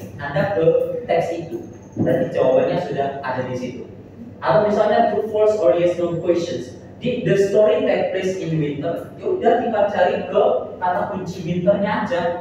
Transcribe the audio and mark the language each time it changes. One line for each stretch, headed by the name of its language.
Indonesian: Anda ke teks itu, berarti jawabannya sudah ada di situ. Atau misalnya
English: true, false, or yes no questions. Did the story take place in winter?
Indonesian: Ya udah tinggal cari ke kata kunci winternya aja.